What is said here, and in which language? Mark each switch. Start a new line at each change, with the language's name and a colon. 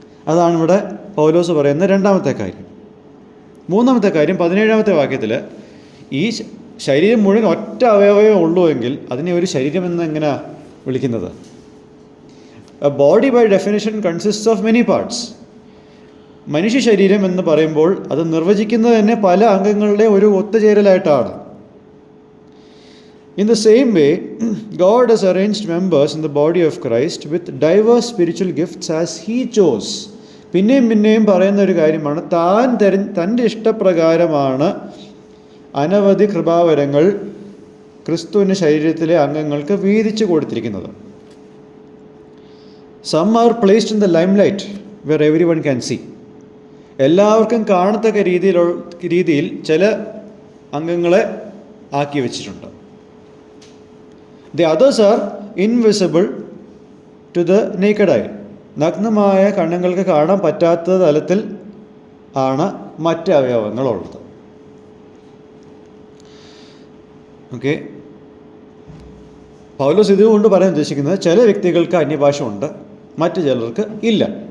Malayalam: അതാണ് ഇവിടെ പൗലോസ് പറയുന്ന രണ്ടാമത്തെ കാര്യം. മൂന്നാമത്തെ കാര്യം 17-ാമത്തെ വാക്യത്തിൽ, ഈ ശരീരം മുഴുവൻ ഒറ്റ അവയവമേ ഉള്ളൂ എങ്കിൽ അതിനെ ഒരു ശരീരമെന്ന് എങ്ങനെയാണ് വിളിക്കുന്നത്?
English: A body by definition consist of many parts.
Malayalam: മനുഷ്യ ശരീരം എന്ന് പറയുമ്പോൾ അത് നിർവചിക്കുന്നത് തന്നെ പല അംഗങ്ങളുടെ ഒരു ഒത്തുചേരലായിട്ടാണ്.
English: In the same way, God has arranged members in the body of Christ with diverse spiritual gifts as He chose.
Malayalam: പിന്നെയും പറയുന്ന ഒരു കാര്യമാണ്, തൻ്റെ ഇഷ്ടപ്രകാരമാണ് അനവധി കൃപാവരങ്ങൾ ക്രിസ്തുവിൻ്റെ ശരീരത്തിലെ അംഗങ്ങൾക്ക് വീതിച്ചു കൊടുത്തിരിക്കുന്നത്.
English: Some are placed in the limelight where everyone can see.
Malayalam: എല്ലാവർക്കും കാണത്തക്ക രീതിയിൽ ചില അംഗങ്ങളെ ആക്കി വെച്ചിട്ടുണ്ട്.
English: The others are invisible to the naked eye.
Malayalam: നഗ്നമായ കണ്ണുകൾക്ക് കാണാൻ പറ്റാത്ത തലത്തിൽ ആണ് മറ്റ് അവയവങ്ങളുള്ളത്. ഓക്കെ, പൗലോസ് ഇതുകൊണ്ട് പറയാൻ ഉദ്ദേശിക്കുന്നത് ചില വ്യക്തികൾക്ക് അന്യഭാഷ ഉണ്ട്, മറ്റു ചിലർക്ക് ഇല്ല.